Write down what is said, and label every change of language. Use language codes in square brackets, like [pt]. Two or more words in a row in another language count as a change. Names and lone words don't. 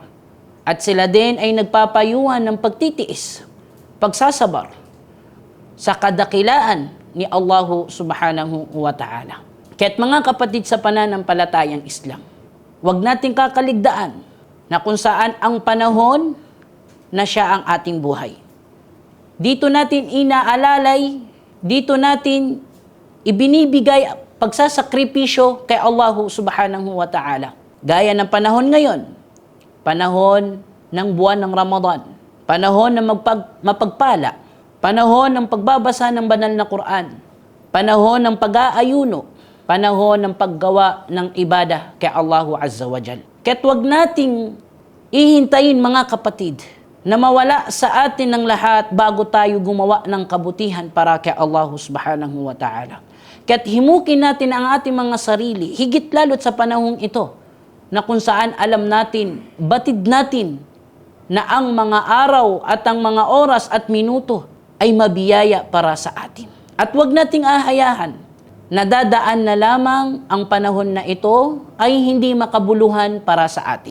[tl] At sila din ay nagpapayuhan ng pagtitiis, pagsasabar sa kadakilaan ni Allah [ar] سبحانه وتعالى. [tl] Kaya't mga kapatid sa pananampalatayang Islam, huwag nating kakaligdaan na kung saan ang panahon na siya ang ating buhay. Dito natin inaalalay, dito natin ibinibigay pagsasakripisyo kay Allah [ar] سبحانه وتعالى. [tl] Gaya ng panahon ngayon, panahon ng buwan ng Ramadan, panahon ng mapagpala, panahon ng pagbabasa ng banal na Quran, panahon ng pag-aayuno, panahon ng paggawa ng ibadah kay Allah [ar] عز وجل. [tl] Kaya't huwag nating ihintayin mga kapatid na mawala sa atin ng lahat bago tayo gumawa ng kabutihan para kay Allah [ar] سبحانه وتعالى. [tl] Kaya't himukin natin ang ating mga sarili, higit lalo't sa panahong ito, na kung saan alam natin, batid natin, na ang mga araw at ang mga oras at minuto ay mabiyaya para sa atin. At huwag nating ahayahan na dadaan na lamang ang panahon na ito ay hindi makabuluhan para sa atin.